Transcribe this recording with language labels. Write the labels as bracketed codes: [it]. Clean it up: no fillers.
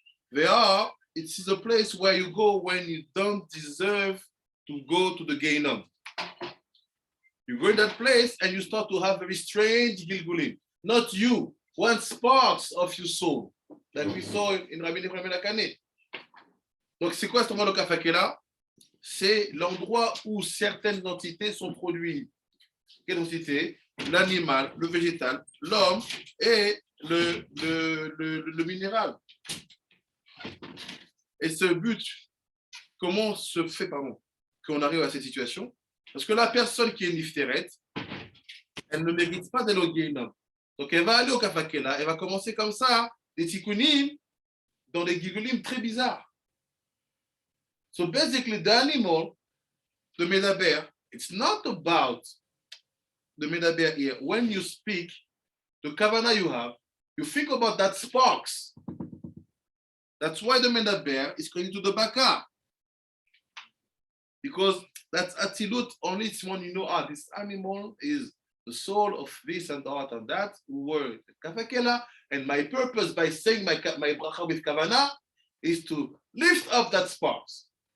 [en] It is a place where you go when you don't deserve to go to the Gehinnom. You go in that place and you start to have very strange Gilgulim. Not you, one sparks of your soul, like we saw in Rabbi Nechemia ben Akane. [fr] Donc, c'est quoi ce moment de Kafakela? C'est l'endroit où certaines entités sont produites. Quelle entité? L'animal, le végétal, l'homme et le minéral. Et ce but, comment se fait, qu'on arrive à cette situation? Parce que la personne qui est Nifteret, elle ne mérite pas d'aller au Gehinnom. Donc, elle va aller au Kafakela, elle va commencer comme ça, des tikkunim, dans des gigulim très bizarres. [en] So basically, the animal, the medaber, it's not about the medaber here. When you speak, the kavana you have, you think about that sparks. That's why the medaber is going to the baka. Because that's atilut, only it's when you know, this animal is the soul of this and that word, kafakela, and my purpose by saying my bracha with kavana is to lift up that sparks.